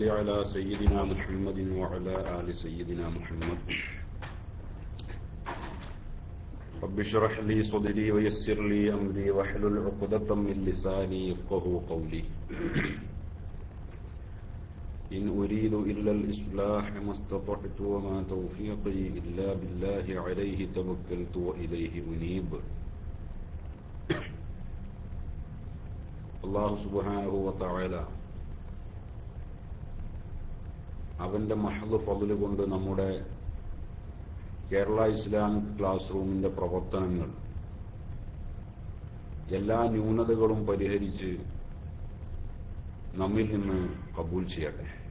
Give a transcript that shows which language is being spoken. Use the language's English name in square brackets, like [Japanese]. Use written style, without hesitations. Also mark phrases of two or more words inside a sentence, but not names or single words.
[Arabic] على سيدنا محمد وعلى آل سيدنا محمد رب اشرح لي صدري ويسر لي أمري واحلل عقدة من لساني يفقهوا قولي إن أريد إلا الإصلاح ما استطعت وما توفيقي إلا بالله عليه توكلت وإليه أنيب. [Malayalam] അല്ലാഹു [Arabic] سبحانه وتعالى [Malayalam] അവന്റെ [Arabic] محض فضل [Malayalam] കൊണ്ട് നമ്മുടെ കേരള ഇസ്ലാമിക് ക്ലാസ് റൂമിന്റെ പ്രവർത്തനങ്ങൾ എല്ലാ ന്യൂനതകളും പരിഹരിച്ച് നമ്മിൽ നിന്ന് കബൂൽ ചെയ്യട്ടെ.